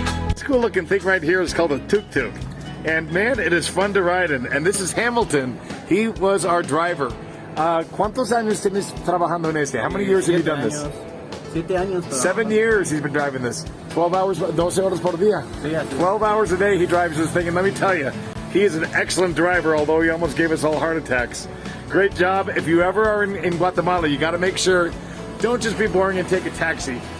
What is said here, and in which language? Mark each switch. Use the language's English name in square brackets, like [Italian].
[English] It's a cool looking thing right here. It's called a tuk-tuk. And man, it is fun to ride in. And this is Hamilton. He was our driver. [Spanish] ¿Cuántos años tienes trabajando en este? [English] How many years have you done this? [Spanish] 7 años. [English] 7 years he's been driving this. 12 hours, [Spanish] 12 horas por día. [English] 12 hours a day he drives this thing. And let me tell you, he is an excellent driver, although he almost gave us all heart attacks. Great job. If you ever are in Guatemala, you got to make sure, don't just be boring and take a taxi.